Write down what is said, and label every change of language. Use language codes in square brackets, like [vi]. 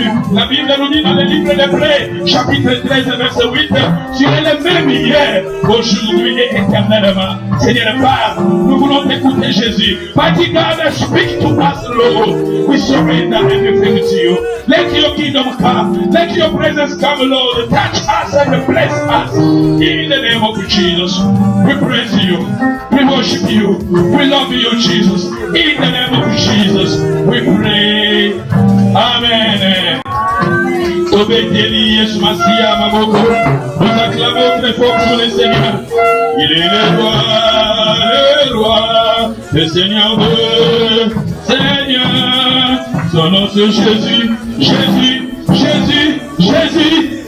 [fr] La Bible nous dit dans le livre d'Hébreux, chapitre 13, verset 8, tu es le même hier, aujourd'hui et éternellement. Seigneur Père, nous voulons t'écouter Jésus. [en] Mighty God, speak to us, Lord. We surrender everything to you. Let your kingdom come. Let your presence come, Lord. Touch us and bless us. In the name of Jesus, we praise you. We worship you. We love you, Jesus. In the name of Jesus, we pray. [ln] Amen. Obédéli Yesu Masia Maboko. [fr] Nous acclamons très fort pour le Seigneur. Il est le roi, le Seigneur de Seigneur. Son nom c'est Jésus, Jésus, Jésus, Jésus.